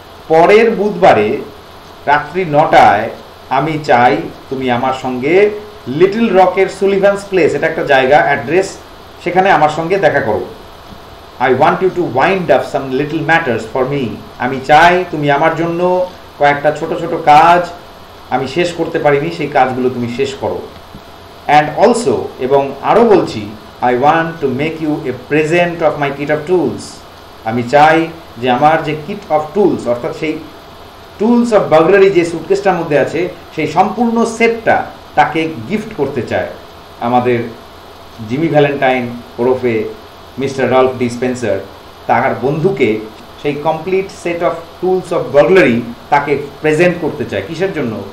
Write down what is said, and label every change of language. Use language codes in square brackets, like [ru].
[bn] পরের বুধবারে রাত্রি 9টায় আমি চাই তুমি আমার সঙ্গে লিটল রকের সুলিভানস প্লেস, এটা একটা জায়গা, অ্যাড্রেস, সেখানে আমার সঙ্গে দেখা করো। [en] I want you to wind up some little matters for me. [bn] আমি চাই তুমি আমার জন্য কয়েকটা ছোট ছোট কাজ আমি শেষ করতে পারিনি, সেই কাজগুলো তুমি শেষ করো। [en] and also, [bn] এবং আরও বলছি, [en] I want to make you a present of my kit of tools. [bn] আমি চাই যে আমার যে কিট অফ টুলস, অর্থাৎ সেই টুলস অফ বার্গলারি যে সুটকেসটার মধ্যে আছে, সেই সম্পূর্ণ সেটটা তাকে গিফট করতে চায় আমাদের জিমি ভ্যালেন্টাইন ওরফে মিস্টার রাল্ফ ডি স্পেন্সার তার বন্ধুকে সেই [en] complete set of tools of burglary [bn] তাকে প্রেজেন্ট করতে চায়। কিসের জন্য?